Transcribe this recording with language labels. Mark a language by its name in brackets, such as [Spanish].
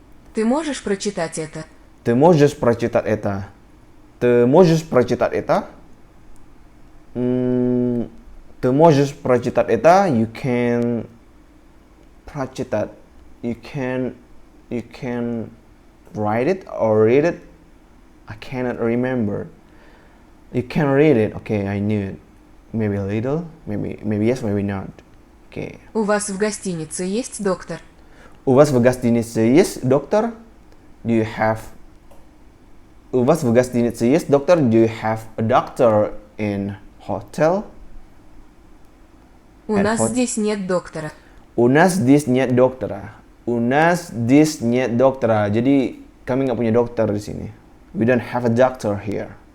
[Russian] Ты можешь прочитать это? Ты можешь прочитать это? Ты можешь прочитать это? Ты можешь прочитать это? [English] You can [Russian] прочитать. [English] You can write it or read it. I cannot remember. You can read it. Okay, I knew it. Maybe a little. Maybe yes, maybe not. Okay. [Russian] У вас в гостинице есть доктор? У вас в гостинице есть доктор? [English] Do you have... [Russian] У вас в гостинице есть доктор? [English] Do you have a doctor in hotel? [Russian] У нас здесь нет доктора. У нас здесь нет доктора. У нас здесь нет доктора. [Indonesian] Jadi kami nggak punya dokter di sini. [English] We don't have a doctor here.